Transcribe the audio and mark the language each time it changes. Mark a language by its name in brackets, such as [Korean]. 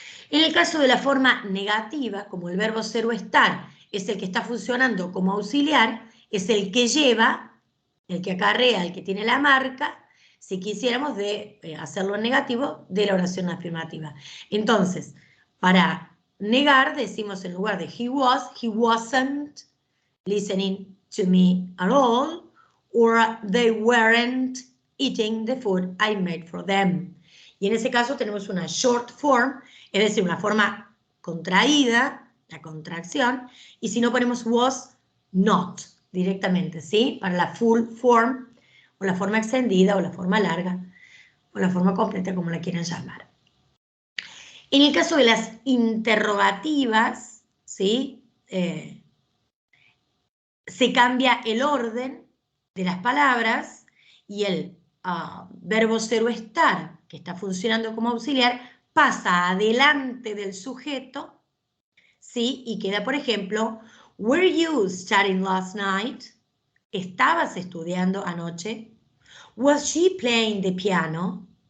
[Spanish] En el caso de la forma negativa, como el verbo ser o estar es el que está funcionando como auxiliar, es el que lleva, el que acarrea, el que tiene la marca, si quisiéramos hacerlo en negativo, de la oración afirmativa. Entonces, para negar, decimos en lugar de [English] he wasn't listening to me at all, or they weren't eating the food I made for them. [Spanish] Y en ese caso tenemos una short form, es decir, una forma contraída, la contracción, y si no ponemos [English] was not [Spanish] directamente, ¿sí? Para la full form, o la forma extendida, o la forma larga, o la forma completa, como la quieran llamar. En el caso de las interrogativas, ¿sí? Se cambia el orden de las palabras y el verbo ser o estar, que está funcionando como auxiliar, pasa adelante del sujeto, ¿sí? Y queda, por ejemplo, [English] were you studying last night? [Spanish] ¿Estabas estudiando anoche? [English] Was she playing the piano?